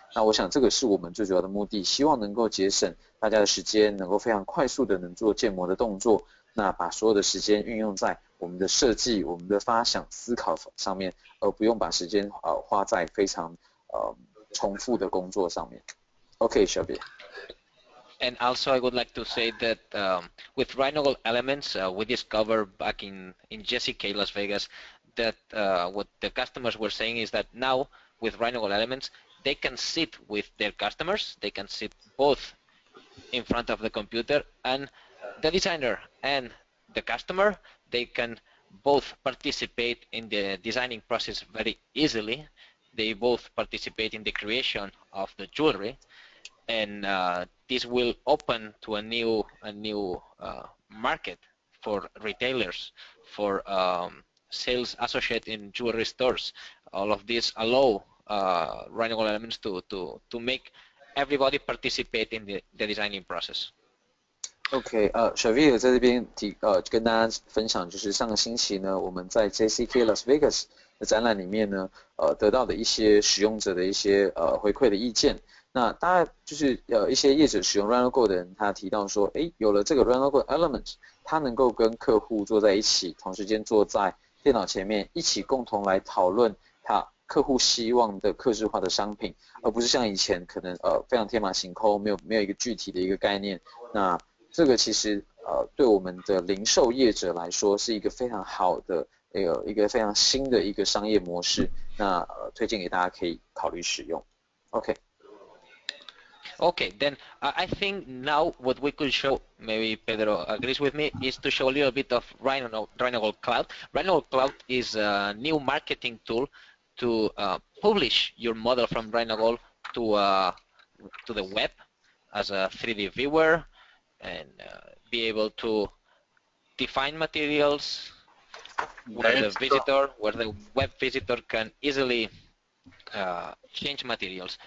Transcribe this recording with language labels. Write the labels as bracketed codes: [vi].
[zh] 那我想这个是我们最主要的目的，希望能够节省大家的时间，能够非常快速的能做建模的动作，那把所有的时间运用在我们的设计、我们的发想、思考上面，而不用把时间花在非常重复的工作上面。 [en] OK, Shelby. And also, I would like to say that with RhinoGold Elements, we discovered back in JCK Las Vegas that what the customers were saying is that now with RhinoGold Elements, they can sit with their customers. They can sit both in front of the computer, and the designer and the customer, they can both participate in the designing process very easily. They both participate in the creation of the jewelry, and this will open to a new market for retailers, for sales associates in jewelry stores. All of this allow RhinoGold Elements to make everybody participate in the designing process. [zh] OK， Xavier 在这边跟大家分享，就是上个星期呢，我们在 JCK Las Vegas 的展览里面呢，得到的一些使用者的一些回馈的意见。那大概就是一些业者使用 RhinoGold 的人，他提到说，有了这个 RhinoGold Element，他能够跟客户坐在一起，同时间坐在电脑前面，一起共同来讨论客户希望的客制化的商品，而不是像以前可能非常天马行空，没有一个具体的一个概念。那这个其实对我们的零售业者来说是一个非常好的一个非常新的一个商业模式。那推荐给大家可以考虑使用。 OK。 [en] Okay, then I think now what we could show, maybe Pedro agrees with me, is to show a little bit of RhinoGold Cloud. RhinoGold Cloud is a new marketing tool to publish your model from RhinoGold to the web as a 3D viewer and be able to define materials where the web visitor can easily change materials.